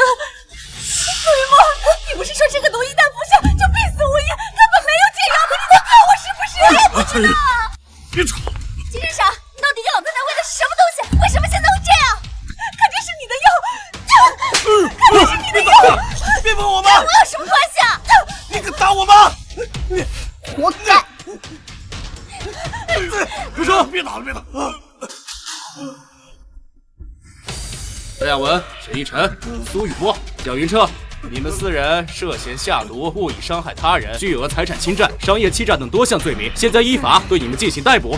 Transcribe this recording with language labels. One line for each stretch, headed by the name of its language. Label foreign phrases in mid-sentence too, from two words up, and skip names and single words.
Chinese: 楚雲墨，你不是說這個毒一旦服下就必死無疑，根本沒有解藥的？你在騙我是不是？我也不知道。別吵！金閃閃，你到底給老太太餵的是什麼東西？為什麼現在會這樣？肯定是你的藥，肯定是你的藥！別碰我媽！跟我有什麼關係啊？你敢打我媽？你活該！住手！別打了，別打！段亞文、沈逸晨、蘇雨墨、蔣雲徹，你們4人涉嫌下毒、故意傷害他人、巨額財產侵占、商業欺詐等多項罪名，現在依法對你們進行逮捕。